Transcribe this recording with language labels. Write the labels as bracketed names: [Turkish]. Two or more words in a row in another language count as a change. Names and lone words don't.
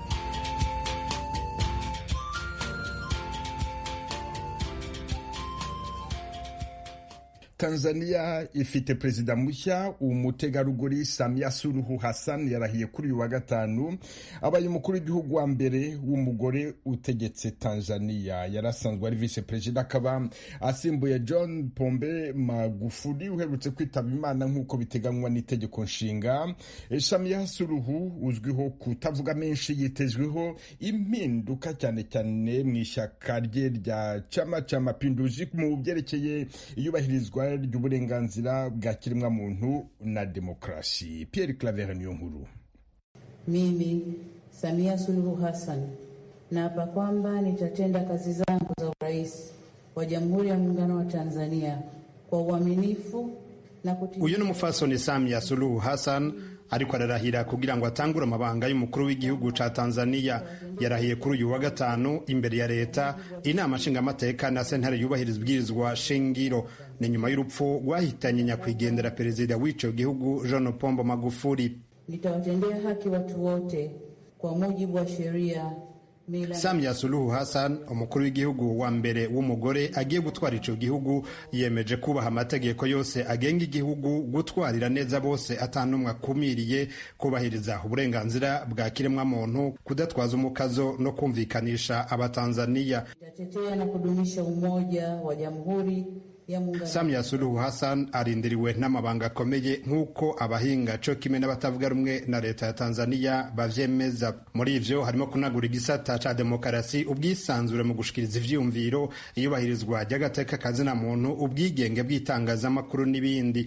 [Kinyarwanda] Tanzania ifite perezida mushya, umutegarugori Samia Suluhu Hassan yarahiye kuri uyu wa gatanu. Abaye umukuru w'igihugu wa mbere w'umugore utegetse Tanzania. Yarasanzwe ari vice perezida, akaba asimbuye John Pombe Magufuli uherutse kwitaba Imana nk'uko biteganywa n'itegeko nshinga. Samia Suluhu uzwiho kutavuga menshi, yitezweho impinduka cyane cyane mu ishyaka rye rya Chama cha Mapinduzi mu byerekeye iyubahirizwa ry'uburenganzira bwa kiremwa muntu na demokrasi. Pierre Claver niyo nkuru. [Swahili] Mimi Samia Suluhu Hassan naapa kwamba nitatenda kazi zangu za urais wa Jamhuri ya Muungano wa Tanzania kwa uaminifu na kutii. [Rundi] Uyu ni umufasoni Samia Suluhu Hassan ariko ararahira kugira ngo atangure amabanga y'umukuru w'igihugu ca Tanzania. Yarahiye kuri uyu wa gatanu imbere ya leta, inama nshingamateka na sentare yubahiriza ibwirizwa shingiro. Ni nyuma y'urupfu rwahitanye nyakwigendera perezida w'ico gihugu John Pombe Magufuli. [Swahili] Nitawatendea haki watu wote kwa mujibu wa sheria. [Rundi] Samia Suluhu Hassan, umukuru w'igihugu wa mbere w'umugore agiye gutwara ico gihugu, yemeje kubaha amategeko yose agenga igihugu, gutwarira neza bose atanumwe akumiriye, kubahiriza uburenganzira bwa kiremwa muntu, kudatwaza umukazo no kumvikanisha abatanzania. [Swahili] Nitatetea na kudumisha umoja wa Jamhuri ya Muungano. [Rundi] Samia Suluhu Hassan arindiriwe n'amabanga akomeye nk'uko abahinga co kimwe n'abatavuga rumwe na leta ya Tanzania bavyemeza. Muri ivyo harimo kunagura igisata ca demokarasi, ubwisanzure mu gushikiriza ivyumviro, iyubahirizwa ry'agateka kazina muntu, ubwigenge bw'itangazamakuru n'ibindi.